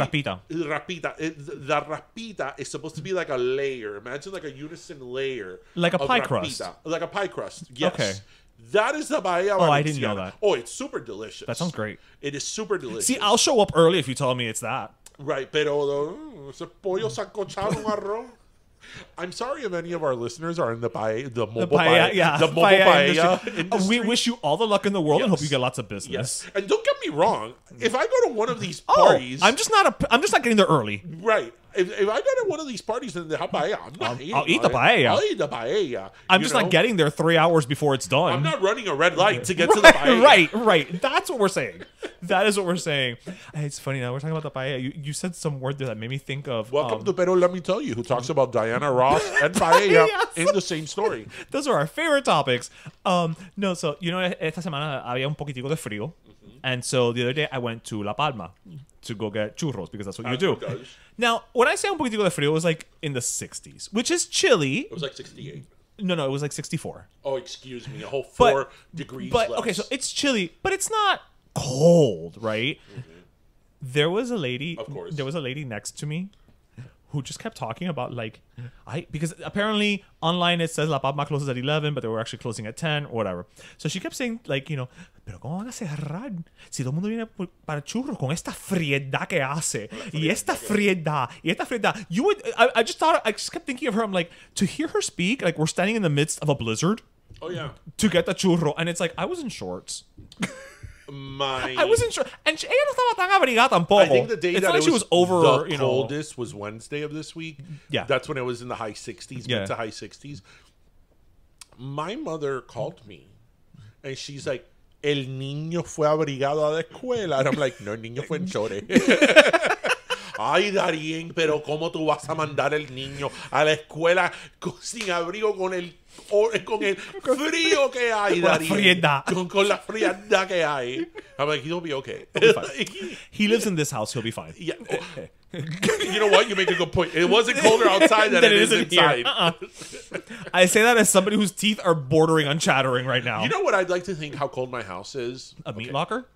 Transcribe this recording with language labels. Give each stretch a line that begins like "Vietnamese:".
English: rapita. The rapita is supposed to be like a layer. Imagine like a unison layer, like a pie crust, like a pie crust. Yes. Okay. That is the paella. Oh, I didn't know that. Oh, it's super delicious. That sounds great. It is super delicious. See, I'll show up early if you tell me it's that. Right,
Spanish: pero ese pollo sancochado en arroz.
English: I'm sorry if any of our listeners are in the mobile paella industry. We wish you all the luck in the world and hope you get lots of business. Yes. And don't get me wrong, if I go to one of these parties, I'm just not getting there early. Right. If I go to one of these parties and they have paella, I'll eat the paella. I'll eat the paella. I'm just not getting there 3 hours before it's done. I'm not running a red light to get to the paella. Right. That's what we're saying. That is what we're saying. Hey, it's funny now. We're talking about the paella. You said some word there that made me think of... Welcome to Pero Let Me Tell You, who talks about Diana Ross and paella in the same story. Those are our favorite topics. No, so, you know,
Spanish: esta semana había un poquitico de frío.
English: And so the other day I went to La Palma to go get churros because that's what you do. Now, when I say
Spanish: un poquitico de frío,
English: it was like in the 60s, which is chilly. It was like 68. No, it was like 64. Oh, excuse me, a whole 4 degrees less. Okay, so it's chilly, but it's not cold, right? There was a lady. Of course. There was a lady next to me who just kept talking about like because apparently online it says La Palma closes at 11, but they were actually closing at 10 or whatever. So she kept saying like,
Spanish: pero cómo van a cerrar si todo el mundo viene para el churro con esta friedad que hace y esta friedad.
English: You would I just kept thinking of her. I'm like, to hear her speak, like we're standing in the midst of a blizzard. Oh yeah. To get the churro, and it's like I was in shorts. I wasn't sure, and
Spanish: ella no estaba tan abrigada tampoco.
English: I think the day that she was over, the coldest was Wednesday of this week. Yeah, that's when it was in the high 60s, mid to high 60s. My mother called me, and she's like,
Spanish: "El niño fue abrigado a la escuela,"
English: and I'm like,
Spanish: "No, el niño fue en chore." Ay, Darien, pero ¿cómo tú vas a mandar el niño a la escuela sin abrigo con el frío que hay, Darien? Con la frialdad que hay.
English: I'm like, he'll be okay. He lives in this house. He'll be fine. Yeah. You know what? You make a good point. It wasn't colder outside than it is inside. I say that as somebody whose teeth are bordering on chattering right now. You know what I'd like to think how cold my house is? A meat locker?